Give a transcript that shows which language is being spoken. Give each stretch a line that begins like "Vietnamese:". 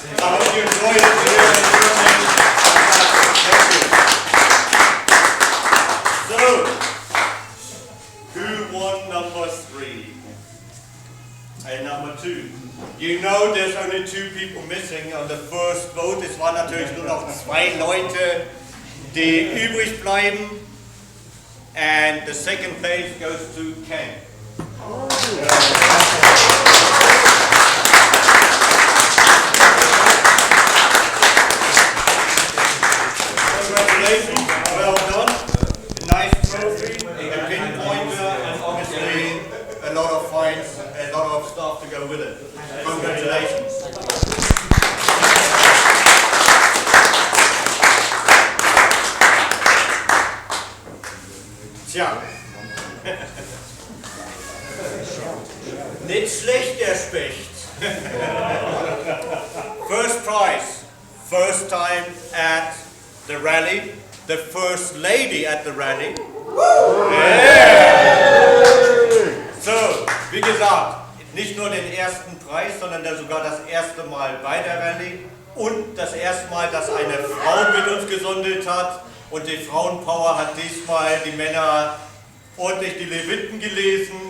English: I hope you enjoyed it. So, who won number 3? And number 2. You know there's only 2 people missing on the first vote.
German: Es waren natürlich nur noch 2 Leute, die übrig bleiben.
English: And the second place goes to Ken. Congratulations, well done. Nice trophy, a pinpointer, and obviously a lot of fines, a lot of stuff to go with it. Congratulations. Tja.
German: Nicht schlecht, der Specht.
English: First prize, first time at the rally, the first lady at the rally. Yeah.
German: So, wie gesagt, nicht nur den ersten Preis, sondern sogar das erste Mal bei der Rallye und das erste Mal, dass eine Frau mit uns gesondelt hat. Und die Frauenpower hat diesmal die Männer ordentlich die Leviten gelesen.